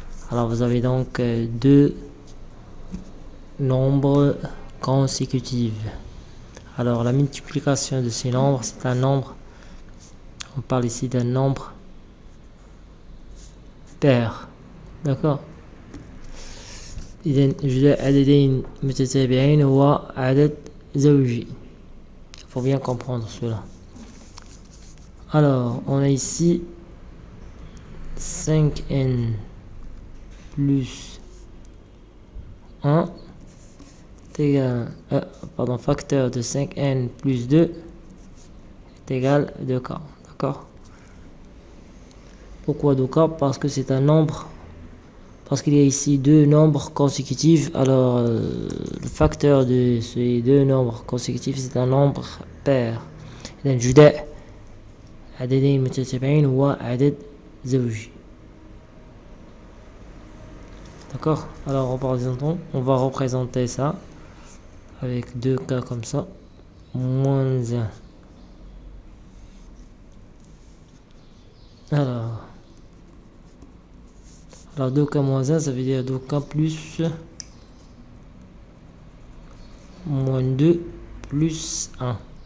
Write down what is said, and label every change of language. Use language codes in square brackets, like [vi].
[fr] Alors vous avez donc deux nombres consécutifs. Alors la multiplication de ces nombres, c'est un nombre, on parle ici d'un nombre pair. D'accord. [ar] إذن جزاء عددين متتابعين هو عدد زوجي. [fr] Il faut bien comprendre cela. Alors on a ici 5n plus 1 est égal facteur de 5n plus 2 est égal à 2k. D'accord. Pourquoi 2k? Parce que c'est un nombre, parce qu'il y a ici deux nombres consécutifs. Alors le facteur de ces deux nombres consécutifs, c'est un nombre pair. [ar] إذن جداء عددين متتابعين هو عدد زوجي. [fr] D'accord. Alors on va représenter ça avec 2k comme ça, moins 1. Alors 2k moins 1, ça veut dire 2k plus moins 2 plus 1.